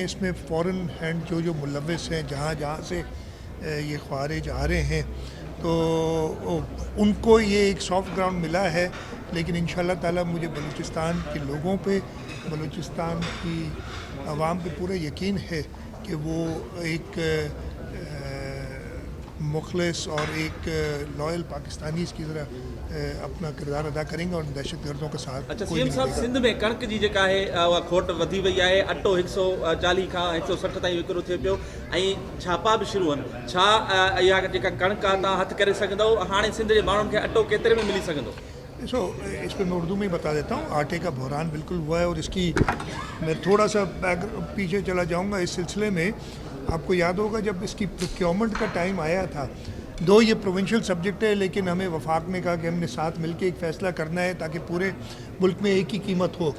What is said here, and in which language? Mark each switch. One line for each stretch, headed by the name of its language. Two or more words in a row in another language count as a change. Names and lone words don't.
Urdu: اس میں
English: foreign hand
Urdu: جو ملوث ہیں، جہاں سے یہ خوارج آ رہے ہیں، تو ان کو یہ ایک
English: soft ground
Urdu: ملا ہے، لیکن انشاءاللہ تعالیٰ مجھے بلوچستان کے لوگوں پہ، بلوچستان کی عوام پہ پورا یقین ہے کہ وہ ایک مخلص اور ایک
English: loyal Pakistanis
Urdu: کی طرح اپنا کردار ادا کریں گے اور دہشت گردوں کا ساتھ۔ اچھا سی ایم صاحب، سندھ میں
Sindhi: کणक जी जेका आहे उहा खोट वधी वई आहे, अटो 140 खां 160 ताईं विकिरो थिए पियो, ऐं छापा बि शुरू आहिनि। छा इहा जेका कणक आहे तव्हां हथु करे सघंदव? हाणे सिंध जे माण्हुनि खे अटो केतिरे में मिली सघंदो؟
Urdu: اس پہ میں اردو میں ہی بتا دیتا ہوں۔ آٹے کا بحران بالکل ہوا ہے، اور اس کی میں تھوڑا سا پیچھے چلا جاؤں گا اس سلسلے میں۔ آپ کو یاد ہوگا جب اس کی پروکیورمنٹ کا ٹائم آیا تھا، دو یہ
English: provincial subject
Urdu: ہے، لیکن ہمیں وفاق نے کہا کہ ہم نے ساتھ مل کے ایک فیصلہ کرنا ہے تاکہ پورے ملک میں ایک ہی قیمت ہو۔